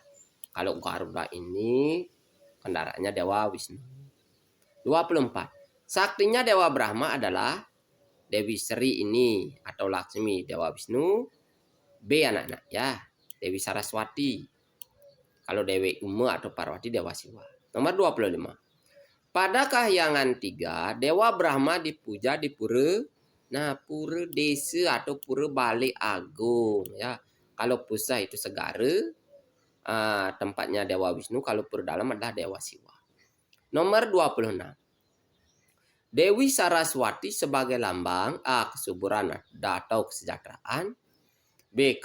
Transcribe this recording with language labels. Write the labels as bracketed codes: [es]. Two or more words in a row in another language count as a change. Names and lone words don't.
[id] Kalau Garuda ini kendaraannya Dewa Wisnu. 24. Saktinya Dewa Brahma adalah Dewi Sri ini atau Laksmi, Dewa Wisnu. B, anak-anak, ya. Dewi Saraswati. Kalau Dewi Uma atau Parwati, Dewa Siwa. Nomor 25. Pada Kahyangan 3, Dewa Brahma dipuja di pura. Nah, pura desa atau pura Balik Agung, ya. Kalau pusat itu segara, tempatnya Dewa Wisnu. Kalau pura dalam adalah Dewa Siwa. Nomor 26. Dewi Saraswati sebagai lambang A. Kesuburan atau kesejahteraan, B.